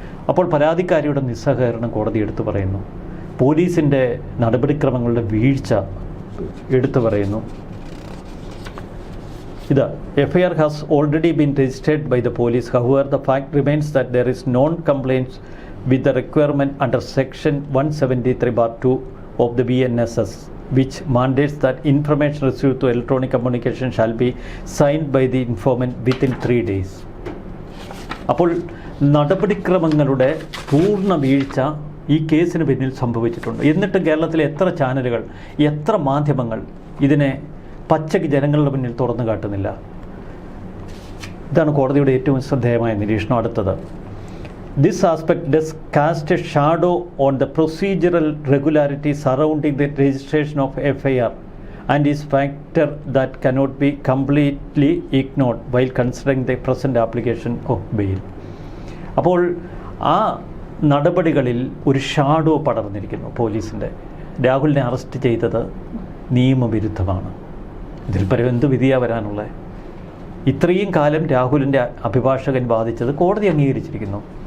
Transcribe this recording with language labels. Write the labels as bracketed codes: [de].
[ml] അപ്പോൾ പരാതിക്കാരിയുടെ നിസ്സഹകരണം കോടതി എടുത്തു പറയുന്നു. പോലീസിൻ്റെ നടപടിക്രമങ്ങളുടെ വീഴ്ച എടുത്തു പറയുന്നു. [en] FIR has already been registered by the police. However, the fact remains that there is non-compliance with the requirement under section 173(2) of the BNSS, which mandates that information received through electronic communication shall be signed by the informant within 3 days. അപ്പോൾ [ml] നടപടിക്രമങ്ങളുടെ പൂർണ്ണ വീഴ്ച ഈ കേസിന് പിന്നിൽ സംഭവിച്ചിട്ടുണ്ട്. എന്നിട്ട് കേരളത്തിലെ എത്ര ചാനലുകൾ, എത്ര മാധ്യമങ്ങൾ ഇതിനെ പച്ചയ്ക്ക് ജനങ്ങളുടെ മുന്നിൽ തുറന്നു കാട്ടുന്നില്ല? ഇതാണ് കോടതിയുടെ ഏറ്റവും ശ്രദ്ധേയമായ നിരീക്ഷണം. [en] അടുത്തത്, this aspect does cast a shadow on the procedural regularity surrounding the registration of FIR and is factor that cannot be completely ignored while considering the present application of bail. [ml] അപ്പോൾ ആ നടപടികളിൽ ഒരു ഷാഡോ പടർന്നിരിക്കുന്നു പോലീസിൻ്റെ. രാഹുലിനെ arrest ചെയ്തത് നിയമവിരുദ്ധമാണ്. ഇതിൽ പരം എന്ത് വിധിയാണ് വരാനുള്ളത്? ഇത്രയും കാലം രാഹുലിൻ്റെ അഭിഭാഷകൻ വാദിച്ചത് കോടതി അംഗീകരിച്ചിരിക്കുന്നു.